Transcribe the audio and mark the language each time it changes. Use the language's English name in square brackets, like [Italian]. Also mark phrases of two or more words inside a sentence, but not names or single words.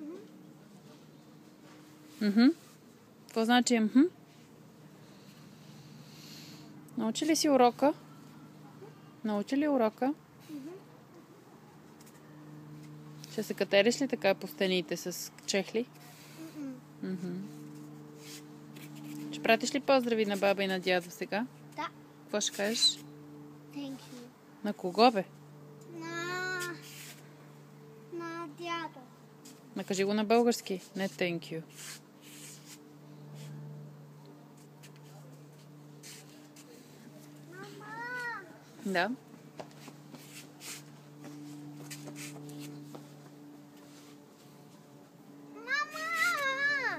[Bulgarian] Какво значи Научи ли си урока? Научи ли урока? Ще се катериш ли така по стените с чехли? Ще пратиш ли поздрави на баба и на дядо сега? Да. Какво ще кажеш? [English] Thank you. [Bulgarian] На кого, бе? На дядо. Накажи го на български. Не [English] thank you. [Bulgarian] Мама! Да. Мама!